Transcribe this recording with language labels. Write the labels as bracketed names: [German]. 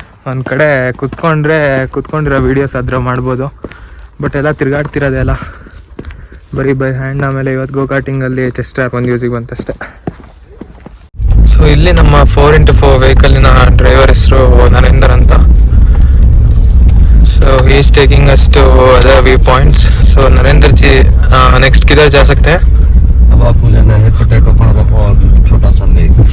[Kannada] ಒಂದು ಕಡೆ ಕುತ್ಕೊಂಡಿರೋ ವೀಡಿಯೋಸ್ ಆದರೂ ಮಾಡ್ಬೋದು, ಬಟ್ ಎಲ್ಲ ತಿರುಗಾಡ್ತಿರೋದೆಲ್ಲ ಬರೀ ಬೈ ಹ್ಯಾಂಡ್. ಆಮೇಲೆ ಇವತ್ತು ಗೋಕಾಟಿಂಗಲ್ಲಿ ಚೆಸ್ಟ್ ಟ್ರ್ಯಾಪ್ ಒಂದು ಯೂಸಿಗೆ ಬಂತಷ್ಟೆ. ಸೊ ಇಲ್ಲಿ ನಮ್ಮ 4x4 ವೆಹಿಕಲಿನ ಡ್ರೈವರ್ ಹೆಸರು ನರೇಂದರ್ ಅಂತ. [English] So he is taking us to other view points. [Hindi] So Narendra ji next किधर जा सकते हैं? अब आपको जाना है पोटैटो फार्म और छोटा सा लेक.